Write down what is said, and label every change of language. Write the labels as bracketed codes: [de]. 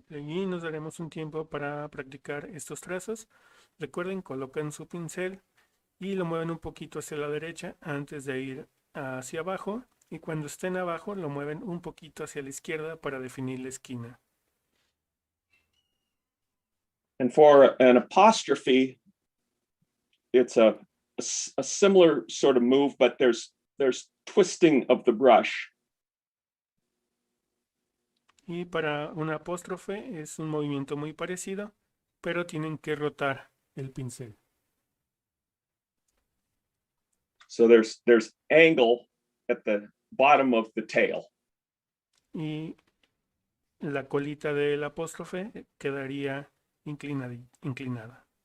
[es] Y nos daremos un tiempo para practicar estos trazos. Recuerden, colocan su pincel y lo mueven un poquito hacia la derecha antes de ir hacia abajo. Y cuando estén abajo, lo mueven un poquito hacia la izquierda para definir la esquina. [en] And for an apostrophe, it's a similar sort of move, but there's twisting of the brush. [es] Y para un apóstrofe es un movimiento muy parecido, pero tienen que rotar el pincel. [en] So there's angle at the bottom of the tail. [es] Y la colita del apóstrofe quedaría inclinada.